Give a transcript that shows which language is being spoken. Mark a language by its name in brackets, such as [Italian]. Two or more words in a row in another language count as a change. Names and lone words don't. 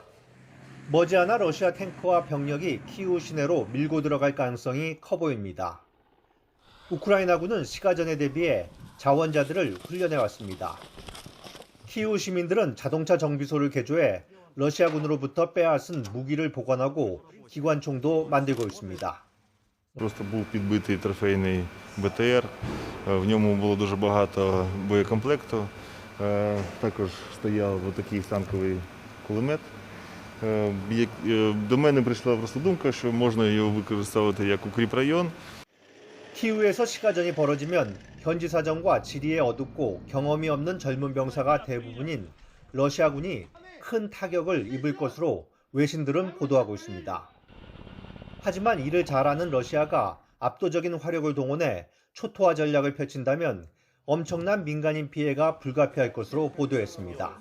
[Korean] 머지않아 러시아 탱크와 병력이 키이우 시내로 밀고 들어갈 가능성이 커 보입니다. 우크라이나군은 시가전에 대비해 자원자들을 훈련해왔습니다. 키이우 시민들은 자동차 정비소를 개조해 러시아군으로부터 빼앗은 무기를 보관하고 기관총도 만들고 있습니다. [Ukrainian] Просто був підбитий трофейний БТР, в ньому було дуже багато боєкомплекту, також стояв такий танковий кулемет. До мене прийшла просто думка, що можна його використовувати як укріпрайон. [Korean] 키우에서 시가전이 벌어지면 현지 사정과 지리에 어둡고 경험이 없는 젊은 병사가 대부분인 러시아군이 큰 타격을 입을 것으로 외신들은 보도하고 있습니다. 하지만 이를 잘 아는 러시아가 압도적인 화력을 동원해 초토화 전략을 펼친다면 엄청난 민간인 피해가 불가피할 것으로 보도했습니다.